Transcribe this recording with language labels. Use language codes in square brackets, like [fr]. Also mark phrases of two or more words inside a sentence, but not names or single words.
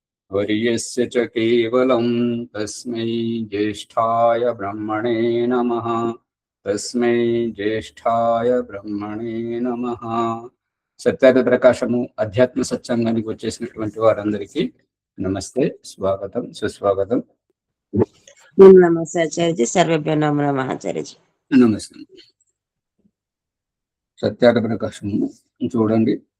[sa] वर्यस्य च केवलं तस्मै ज्येष्ठाय ब्रह्मणे नमः। तस्मै ज्येष्ठाय ब्रह्मणे నమః. [te] సత్యార్థ ప్రకాశము అధ్యాత్మ సత్సంగానికి వచ్చేసినటువంటి వారందరికీ నమస్తే, స్వాగతం, సుస్వాగతం. నమస్తే ఆచార్యజీ. [sa] సర్వేభ్యో నమో నమః [te] ఆచార్యజీ. నమస్తే. సత్యార్థ ప్రకాశము చూడండి.